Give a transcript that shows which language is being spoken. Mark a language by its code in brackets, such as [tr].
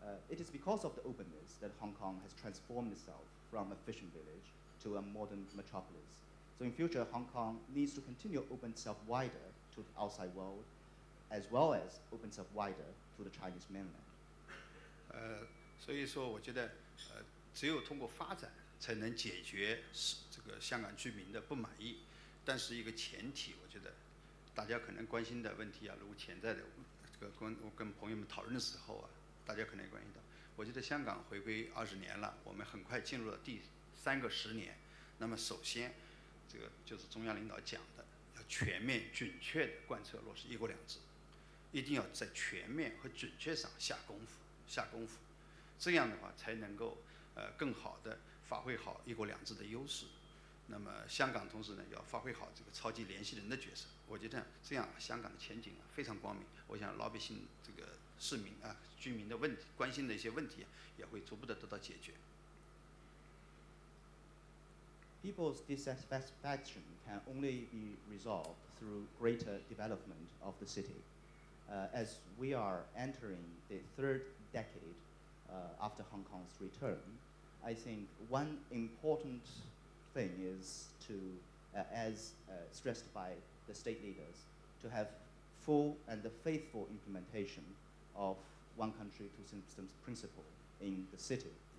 [en] It is because of the openness that Hong Kong has transformed itself from a fishing village to a modern metropolis. So in future, Hong Kong needs to continue to open itself wider to the outside world, as well as open itself wider to the Chinese mainland. [zh] 所以说，我觉得，只有通过发展，才能解决这个香港居民的不满意。但是一个前提，我觉得，大家可能关心的问题啊，如果潜在的这个跟朋友们讨论的时候啊，大家可能关心到，我觉得香港回归20年了，我们很快进入了第3个10年。那么首先，这个就是中央领导讲的，要全面准确地贯彻落实“一国两制”，一定要在全面和准确上下功夫，这样的话才能够更好地发挥好“一国两制”的优势。那么香港同时呢，要发挥好这个超级联系人的角色。我觉得这样香港的前景非常光明。我想老百姓这个市民啊、居民的问题、关心的一些问题也会逐步地得到解决。 [en] People's dissatisfaction can only be resolved through greater development of the city. As we are entering the 3rd decade after Hong Kong's return, I think one important thing is to, as stressed by the state leaders, to have full and faithful implementation of one country, two systems principle in the city.